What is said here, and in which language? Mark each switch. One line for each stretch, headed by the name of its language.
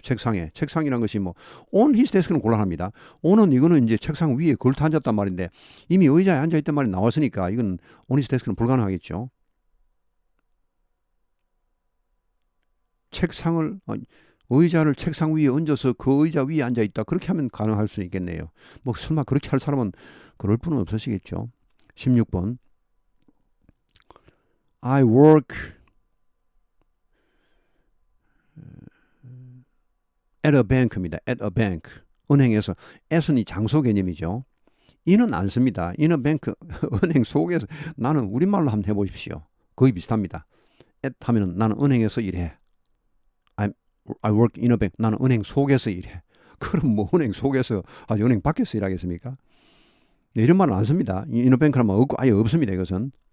Korean: 책상이란 것이 뭐
English: on his desk
Korean: 는 곤란합니다. on은 이거는 이제 책상 위에 걸터 앉았단 말인데 이미 의자에 앉아 있단 말이 나왔으니까 이건 on his desk는 불가능하겠죠. 의자를 책상 위에 얹어서 그 의자 위에 앉아 있다. 그렇게 하면 가능할 수 있겠네요. 뭐 설마 그렇게 할 사람은 그럴 분은 없으시겠죠.
English: 16번 I work at a bank
Korean: 입니다.
English: at a bank.
Korean: 은행에서 at은 이 장소 개념이죠. in은 안 씁니다.
English: in a bank
Korean: 은행 속에서 나는 우리말로 한번 해보십시오. 거의 비슷합니다. at 하면은 나는 은행에서 일해.
English: I work in a bank.
Korean: 나는 은행 속에서 일해. 그럼 뭐 은행 속에서 은행 밖에서 일하겠습니까? 네, 이런 말은 안 씁니다.
English: in a bank
Korean: 라면 아예 없습니다. 이것은.